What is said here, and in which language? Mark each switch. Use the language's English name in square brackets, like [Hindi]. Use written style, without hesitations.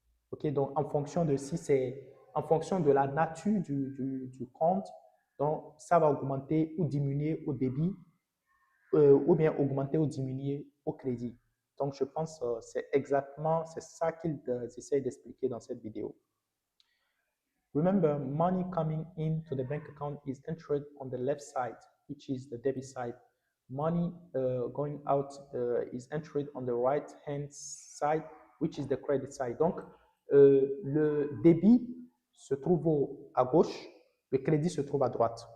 [French] OK, donc en fonction de si c'est en fonction de la nature du compte, donc ça va augmenter ou diminuer au débit ou bien augmenter ou diminuer au crédit. Donc je pense que c'est exactement c'est ça qu'ils essayent d'expliquer dans cette vidéo. [English] Remember, money coming into the bank account is entered on the left side, which is the debit side. Money going out is entered on the right hand side, which is the credit side. [French] Donc, le débit se trouve à gauche, le crédit se trouve à droite.